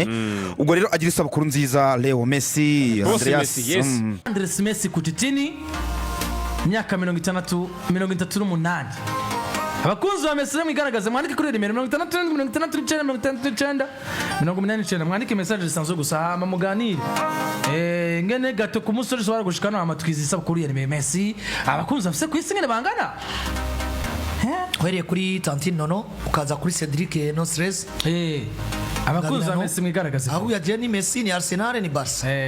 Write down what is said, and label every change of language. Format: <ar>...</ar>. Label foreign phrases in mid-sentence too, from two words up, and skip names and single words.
<rn>Ubwo rero agira isabukuru nziza Leo Messi Andres Messi Cucitini, imyaka 38. Abakunzi ba Messi mwigaragaze, mwandike kuri nimero 66 mwandike message zisanzwe gusa hama muganire ngene gato ku musore so baragushikana amatwizi isabukuru ya Messi. Abakunzi bafise kwisi ngene bangana, uhereye kuri Tantine Nono ukaza kuri Cedric No Stress. Abakunzi ba Messi mwigaragaze, aho yaje ni Messi, ni Arsenal, ni Barca.</rn>